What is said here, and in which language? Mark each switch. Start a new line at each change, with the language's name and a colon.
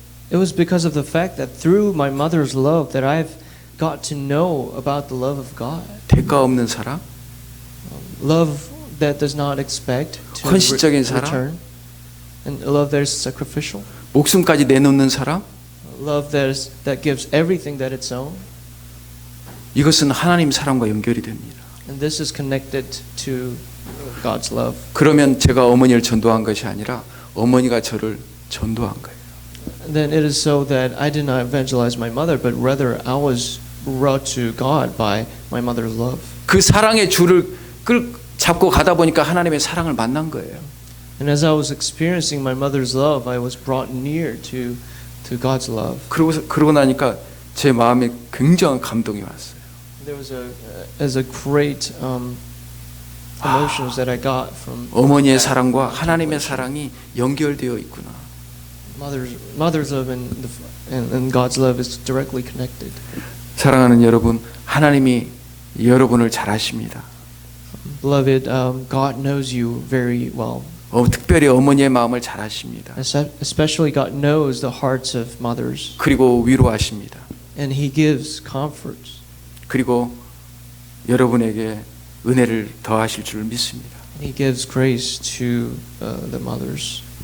English: It was because of the fact that through my mother's love that I've got to know about the love of God.
Korean: 대가 없는 사랑,
English: Love that does not expect to
Korean: 헌신적인 사랑.
English: return. And a love that is sacrificial.
Korean: 목숨까지 내놓는 사랑.
English: Love that gives everything that it's own.
Korean: 이것은 하나님 사랑과 연결이 됩니다.
English: And this is connected to God's love.
Korean: 그러면 제가 어머니를 전도한 것이 아니라 어머니가 저를 전도한 거예요.
English: And then it is so that I did not evangelize my mother, but rather I was brought to God by my mother's love.
Korean: 그 사랑의 줄을 잡고 가다 보니까 하나님의 사랑을 만난 거예요.
English: And as I was experiencing my mother's love, I was brought near to God's love.
Korean: 그러고 나니까 제 마음에 굉장한 감동이 왔어요.
English: There was a great emotions that I got from
Korean: 어머니의 사랑과 하나님의 사랑이 연결되어 있구나.
English: mother's love and God's love is directly connected.
Korean: 사랑하는 여러분, 하나님이 여러분을 잘 아십니다.
English: Beloved, God knows you very well.
Korean: 특별히 어머니의 마음을 잘 아십니다.
English: Especially God knows the hearts of mothers.
Korean: 그리고 위로하십니다.
English: And He gives comfort.
Korean: 그리고 여러분에게 은혜를 더하실 줄 믿습니다.
English: He gives grace to the mothers.